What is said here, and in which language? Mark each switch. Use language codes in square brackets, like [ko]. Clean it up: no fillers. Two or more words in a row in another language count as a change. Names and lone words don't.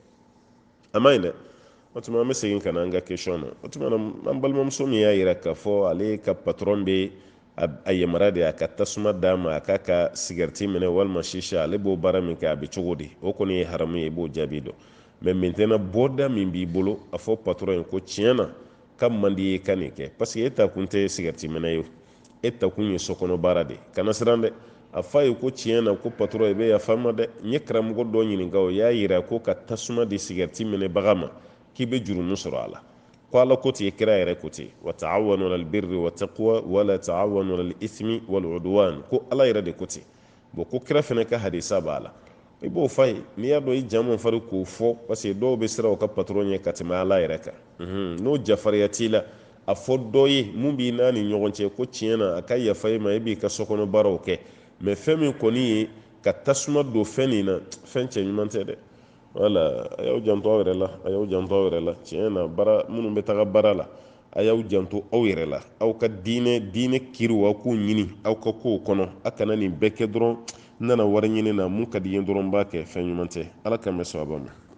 [bm] a ma ɲi dɛ o tuma an bɛ segin ka na an ka question na o tuma an balimamuso min y'a jira k'a fɔ ale ka patron bɛ a yamaruya de a ka tasuma d'a ma a k'a ka sigariti minɛ walima shisha ale b'o baara min kɛ a bɛ cogo di o kɔni ye haramu ye i b'o jaabi dɔn [fr] mais maintenant [bm] bɔda min b'i bolo a fɔ patron ye ko tiɲɛ na ka man di ye ka nin kɛ [fr] parce que [bm] e ta kun tɛ sigariti minɛ ye e ta kun ye sokɔnɔ baara de kana siran dɛ a fa ye ko tiɲɛ na ko patron i bɛ yafa n ma dɛ n ye karamɔgɔ dɔ ɲininka o y'a yira ko ka tasuma di sigariti minɛbaga ma k'i bɛ jurumu sɔrɔ a la ko ala ko ten kira yɛrɛ ko ten [ar] وتعاونوا على البر والتقوى ولا تعاونوا على الإثم والعدوان [bm] ko ala yɛrɛ de ko ten bon ko kira fana ka hadisa b'a la i b'o fa ye n'i y'a dɔn i jamu fari k'o fɔ [fr] parce que [bm] dɔw bɛ siran o ka patron ɲɛ ka tɛmɛ ala yɛrɛ kan n'o jafariya t'i la a fɔ dɔ ye mun b'i n'a ni ɲɔgɔn cɛ ko tiɲɛ na a ka yafa i ma i b'i ka sokɔnɔ baaraw kɛ mais fɛn min kɔni ye ka tasuma don fɛn nin na fɛn cɛ ɲuman tɛ dɛ wala a y'aw janto aw yɛrɛ la a y'aw janto aw yɛrɛ la tiɲɛ na baara minnu bɛ taga baara la a y'aw janto aw yɛrɛ la aw ka diinɛ kiriw aw k'o ɲini aw ka kow kɔnɔ a kana nin bɛɛ kɛ dɔrɔn n nana wari ɲini na mun ka di n ye dɔrɔn n b'a kɛ fɛn ɲuman tɛ ala k'an bɛ sababa ma